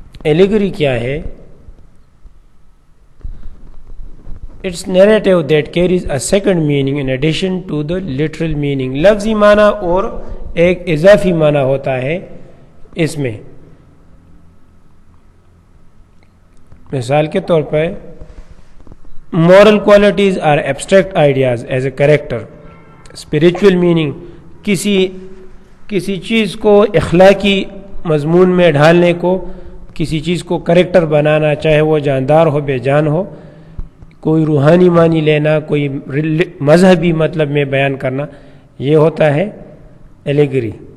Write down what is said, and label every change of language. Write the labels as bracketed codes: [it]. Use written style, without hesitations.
[en] Allegory [ur] کیا ہے؟ [en] It's narrative that carries a second meaning in addition to the literal meaning. [ur] لفظی معنی اور ایک اضافی معنی ہوتا ہے اس میں. مثال کے طور پر [en] moral qualities are abstract ideas as a character. [ur] Spiritual meaning کسی چیز کو اخلاقی مضمون میں ڈھالنے کو, کسی چیز کو کریکٹر بنانا, چاہے وہ جاندار ہو بے جان ہو, کوئی روحانی معنی لینا, کوئی مذہبی مطلب میں بیان کرنا, یہ ہوتا ہے allegory.